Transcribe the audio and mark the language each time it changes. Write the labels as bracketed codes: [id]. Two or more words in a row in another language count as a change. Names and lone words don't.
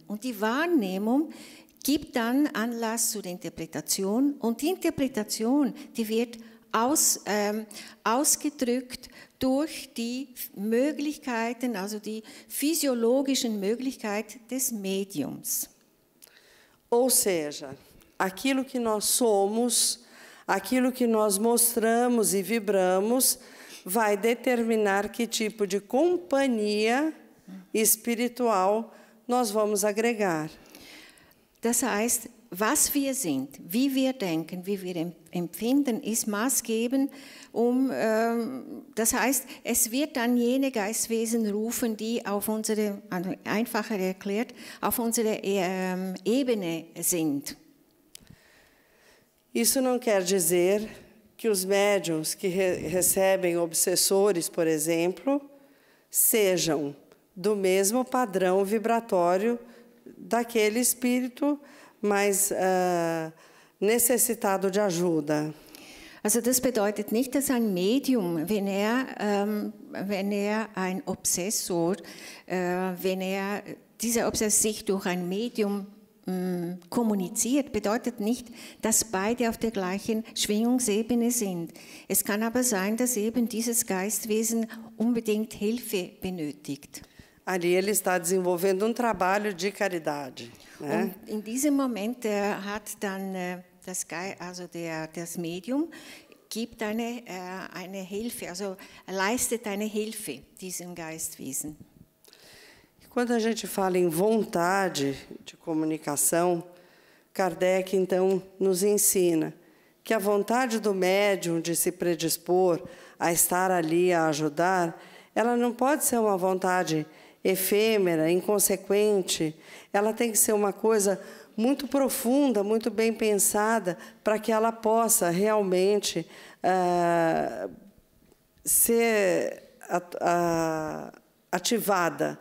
[de] Und die Wahrnehmung gibt dann Anlass zur Interpretation und die Interpretation, die wird ausgedrückt durch die Möglichkeiten, also die physiologischen Möglichkeiten des Mediums. [pt] Ou seja, aquilo que nós somos, aquilo que nós mostramos e vibramos, vai determinar que tipo de companhia espiritual nós vamos agregar. [de] Das heißt, was wir sind, wie wir denken, wie wir empfinden, ist maßgebend, das heißt, es wird dann jene Geistwesen rufen, die auf unsere, einfacher erklärt, auf unserer Ebene sind. [pt] Isso não quer dizer que os médiuns que recebem obsessores, por exemplo, sejam do mesmo padrão vibratório daquele espírito mais necessitado de ajuda. [de] Also das bedeutet nicht, dass ein Medium, wenn er ein Obsessor, dieser Obsessor sich durch ein Medium kommuniziert, bedeutet nicht, dass beide auf der gleichen Schwingungsebene sind. Es kann aber sein, dass eben dieses Geistwesen unbedingt Hilfe benötigt. [pt] Ali ele está desenvolvendo trabalho de caridade. Né? [de] Und in diesem Moment hat dann das Medium gibt eine Hilfe, also leistet eine Hilfe diesem Geistwesen. [pt] Quando a gente fala em vontade de comunicação, Kardec, então, nos ensina que a vontade do médium de se predispor a estar ali, a ajudar, ela não pode ser uma vontade efêmera, inconsequente, ela tem que ser uma coisa muito profunda, muito bem pensada, para que ela possa realmente ser ativada.